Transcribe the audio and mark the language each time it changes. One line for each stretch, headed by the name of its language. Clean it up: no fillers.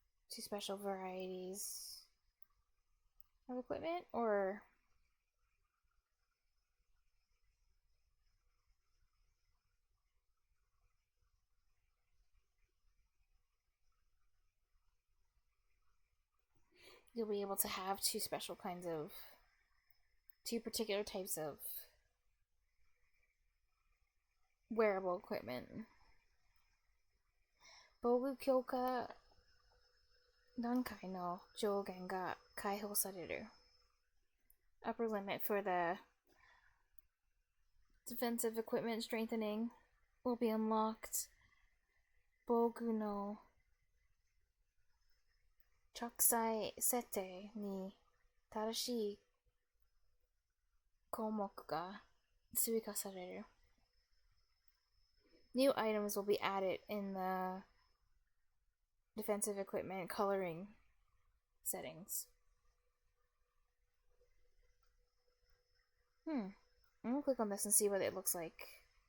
English: Two special varieties of equipment, or you'll be able to have 2 special kinds of 2 particular types of wearable equipment.
Japanese: 防具強化段階の上限が解放される。
English: Upper limit for the defensive equipment strengthening will be unlocked.
Japanese: 防具の着彩設定に正しい項目が追加される。
English: New items will be added in the defensive equipment coloring settings. I'm gonna click on this and see what it looks like.